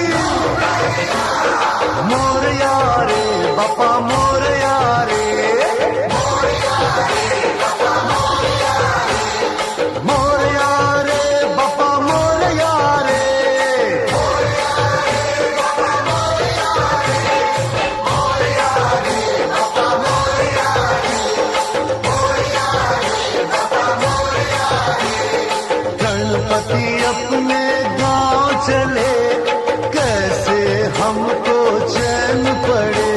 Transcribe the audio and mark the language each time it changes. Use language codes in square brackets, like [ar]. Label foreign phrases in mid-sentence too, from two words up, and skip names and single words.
[mr] मोरया रे बाप्पा मोरया रे, मोरया रे बाप्पा मोरया रे। [hi] गणपति अपने गांव चले, कैसे हमको चैन पड़े।